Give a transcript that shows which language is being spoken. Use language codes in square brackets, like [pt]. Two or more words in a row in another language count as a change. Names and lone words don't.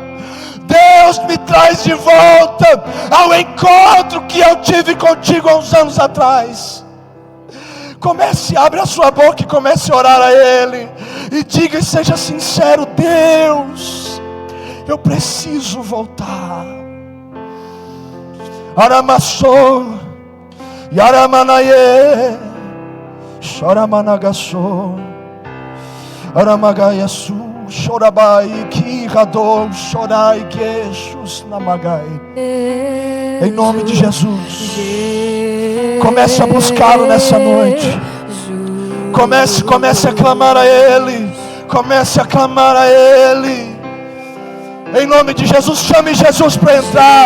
[pt] Deus, me traz de volta ao encontro que eu tive contigo há uns anos atrás. Comece, abre a sua boca e comece a orar a Ele. E diga e seja sincero: Deus, eu preciso voltar. Aramassou, Yaramanaye, Choramanagassou, Aramagayasu. Chorabai que radou, chorai que chus namagai. Em nome de Jesus, comece a buscá-lo nessa noite. Comece a clamar a Ele. Comece a clamar a Ele. Em nome de Jesus, chame Jesus para entrar.